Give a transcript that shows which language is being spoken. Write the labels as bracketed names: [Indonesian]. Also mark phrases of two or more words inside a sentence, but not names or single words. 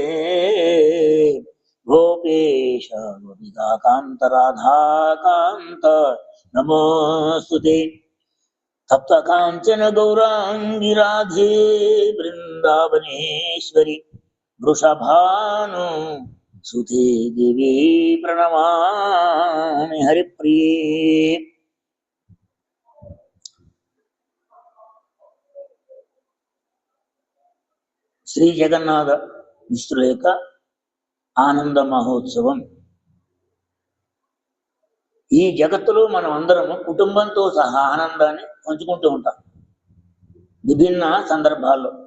[Sanskrit] गोपेश गोपिकान्त राधाकान्त नमोस्तुते तप्त कांचन गौरांगी राधे वृंदावनेश्वरी वृषभानु सुते देवी प्रणमामि हरिप्रिये [Telugu] శ్రీ జగన్నాథ మిశ్రుల యొక్క ఆనంద మహోత్సవం. ఈ జగత్తులో మనం అందరము కుటుంబంతో సహా ఆనందాన్ని పంచుకుంటూ ఉంటాం విభిన్న సందర్భాల్లో.